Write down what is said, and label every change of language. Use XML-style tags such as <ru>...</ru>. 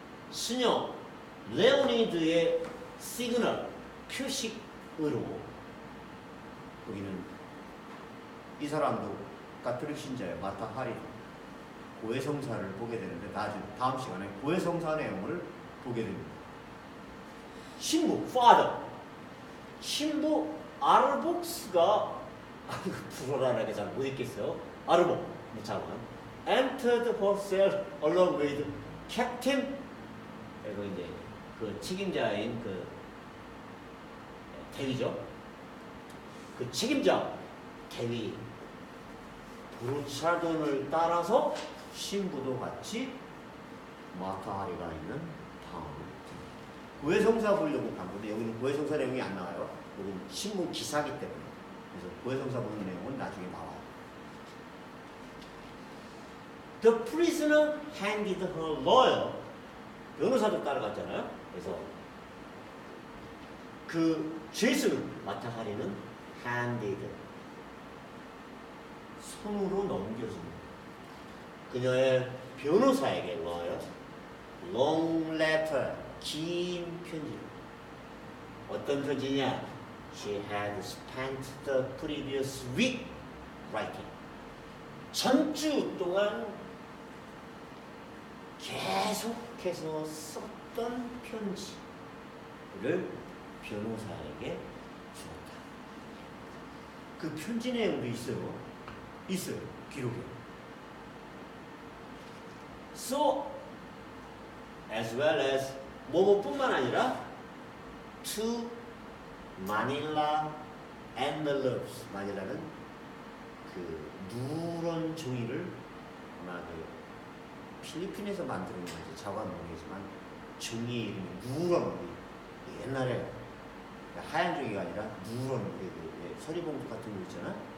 <ko>수녀 레오니드의 시그널, 표식으로 여기는 이 사람도 가톨릭 신자예요. 마타 하리. 고해성사를 보게 되는데 다음 시간에 고해성사 내용을 보게 됩니다. 신부, father. 신부 아르복스가 불어라하게 잘 못 읽겠어요.</ko> <en>아르복 장관 entered her cell along with captain.</en> <ko>그리고 이제 그 책임자인 대위죠. 그 책임자 대위 브루차돈을 따라서 신부도 같이 마타하리가 있는 방으로 고해성사 보려고 간 건데 여기는 고해성사 내용이 안 나와요. 여기는 신문 기사기 때문에. 그래서 고해성사 보는 내용은 나중에 나와요.</ko> <en>The prisoner handed her lawyer.</en> <ko>변호사도 따라갔잖아요. 그래서 그 죄수는 마타하리는</ko> <en>handed.</en> <ko>손으로 넘겨줍니다. 그녀의 변호사에게 lawyer,</ko> <en>long letter,</en> <ko>긴 편지. 어떤 편지냐?</ko> <en>She had spent the previous week writing.</en> <ko>전주 동안 계속해서 썼던 편지를 변호사에게 주었다. 그 편지 내용도 있어요. 기록에.</ko> <en>So, as well as</en> <ko>뭐뭐뿐만 아니라</ko> <en>to Manila envelopes.</en> <ko>마닐라는 그 누런 종이를 아마 그 필리핀에서 만드는 건지 자관 모르겠지만 종이 이름이 누런. 옛날에 하얀 종이가 아니라 누런 서리봉투 같은 거 있잖아.</ko>